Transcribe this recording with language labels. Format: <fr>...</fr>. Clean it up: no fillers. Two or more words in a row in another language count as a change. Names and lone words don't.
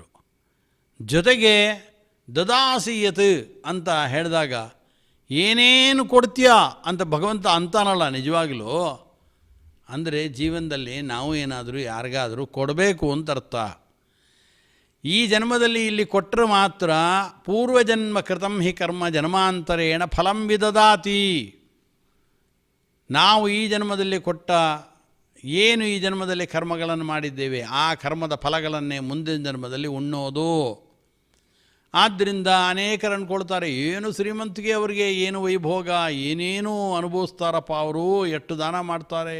<kn>ಜೊತೆಗೆ ದದಾಸಿಯತ್ ಅಂತ ಹೇಳಿದಾಗ ಏನೇನು ಕೊಡ್ತೀಯಾ ಅಂತ ಭಗವಂತ ಅಂತಾನಲ್ಲ ನಿಜವಾಗಲೂ. ಅಂದರೆ ಜೀವನದಲ್ಲಿ ನಾವು ಏನಾದರೂ ಯಾರಿಗಾದರೂ ಕೊಡಬೇಕು ಅಂತ ಅರ್ಥ. ಈ ಜನ್ಮದಲ್ಲಿ ಇಲ್ಲಿ ಕೊಟ್ಟರೆ ಮಾತ್ರ</kn> <sa>ಪೂರ್ವಜನ್ಮ ಕೃತಂ ಹಿ ಕರ್ಮ ಜನ್ಮಾಂತರೇಣ ಫಲಂ ವಿದದಾತಿ.</sa> <kn>ನಾವು ಈ ಜನ್ಮದಲ್ಲಿ ಕೊಟ್ಟ ಏನು ಈ ಜನ್ಮದಲ್ಲಿ ಕರ್ಮಗಳನ್ನು ಮಾಡಿದ್ದೇವೆ ಆ ಕರ್ಮದ ಫಲಗಳನ್ನೇ ಮುಂದಿನ ಜನ್ಮದಲ್ಲಿ ಉಣ್ಣೋದು. ಆದ್ದರಿಂದ ಅನೇಕರನ್ನು ಕೊಡ್ತಾರೆ. ಏನು ಶ್ರೀಮಂತಿಗೆ ಅವರಿಗೆ ಏನು ವೈಭೋಗ, ಏನೇನೂ ಅನುಭವಿಸ್ತಾರಪ್ಪ ಅವರು, ಎಷ್ಟು ದಾನ ಮಾಡ್ತಾರೆ.</kn>